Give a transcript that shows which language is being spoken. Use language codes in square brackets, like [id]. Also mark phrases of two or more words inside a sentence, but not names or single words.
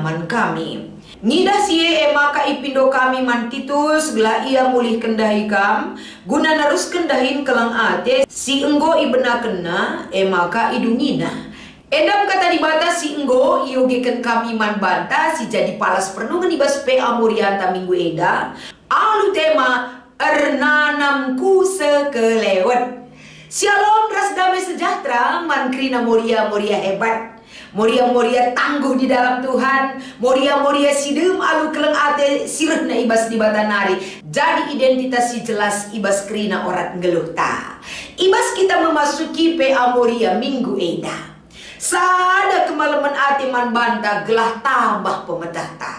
[btx] man kami ngidah si maka ipindo kami man Titus gelah ia mulih kendahikam guna narus kendahin kelang ate si enggo ibenakenna maka idungina edam kata dibata si enggo iogekan kami man banta si jadi palas pernungan ibas PA Morianta minggu eda alu tema ernanamku sekelewat. Shalom ras [id] damai sejahtera [btx] man krina Moria hebat. Moria tangguh [id] di dalam Tuhan. [btx] Moria sidem alu keleng ate sirehna ibas di batanari. Jadi identitas si jelas ibas krina orat ngeluh ta. Ibas kita memasuki PA Moria minggu eda. Sada kemalaman ate man banta gelah tambah pemetah ta.